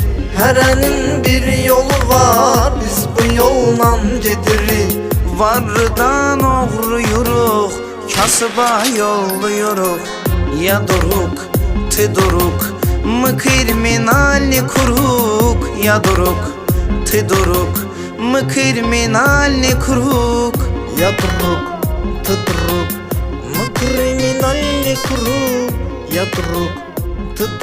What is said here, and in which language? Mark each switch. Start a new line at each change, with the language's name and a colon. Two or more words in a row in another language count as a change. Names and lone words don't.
Azerbaijani: Herenin bir yolu var, biz bu yoldan gedirik. Vardan oğruyuruq, kasıba yolluyuruq.
Russian: Ya druг, ты друг, мы криминальный круг. Я друг, ты друг, мы криминальный круг. Я друг, ты друг, мы криминальный круг. Я друг, ты друг.